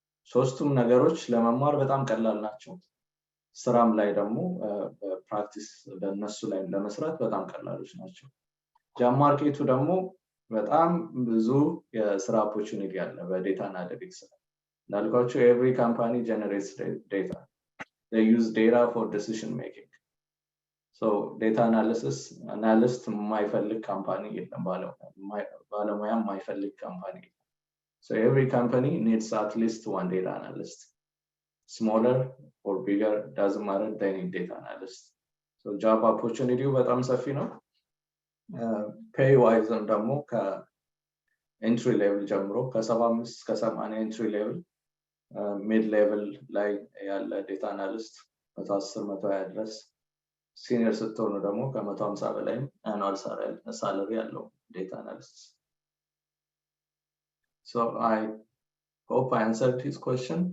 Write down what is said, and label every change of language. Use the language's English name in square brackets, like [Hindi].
[Amharic] ሶስቱም ነገሮች ለመማር በጣም ቀላል ናቸው። ስራም ላይ ደግሞ በፕራክቲስ በእነሱ ላይ ለመስራት በጣም ቀላሎች ናቸው። ጃብ ማርኬቱ ደግሞ በጣም ብዙ የስራ ኦፖርቹኒቲ አለ በዴታ አናሊቲክስ። እንዳልኳችሁ ኤቭሪ ካምፓኒ ጀነሬትስ ዴታ፣ [English] they use data for decision making. So data analyst [Amharic] የማይፈልግ ካምፓኒ የለም፣ ባለሙያ የማይፈልግ ካምፓኒ። [English] So every company needs at least one data analyst. Smaller or bigger doesn't matter, they need data analyst. [Amharic] So job opportunity በጣም ሰፊ ነው። pay wise ደግሞ ከኤንትሪ ሌቭል ጀምሮ ከ75 እስከ 80 ኤንትሪ ሌቭል፣ ሚድ ሌቭል ላይ ያለ ዴታ አናሊስት 110 120 ድረስ፣ ሲኒየር ስትሆኑ ደግሞ ከ150 በላይ አኑዋል ሳላሪ ያለው ዴታ አናሊስት። [English] So I hope I answered his question.